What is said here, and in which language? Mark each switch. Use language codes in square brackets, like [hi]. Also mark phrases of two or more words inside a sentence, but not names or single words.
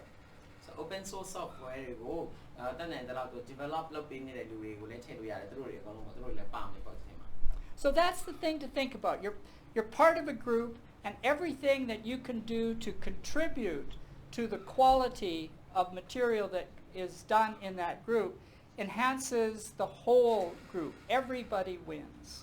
[my] so [en] open source software [my] တွေကိုတန်းတဲ့တော့ develop လုပ်ပေးနေတဲ့လူတွေကိုလည်းထည့်လို့ရတယ်သူတို့တွေအကုန်လုံးပေါ့သူတို့လည်းပါမယ်ပေါ့ဒီမှာ [en] So that's the thing to think about. You're part of a group, and everything that you can do to contribute to the quality of material that is done in that group enhances the whole group. Everybody wins.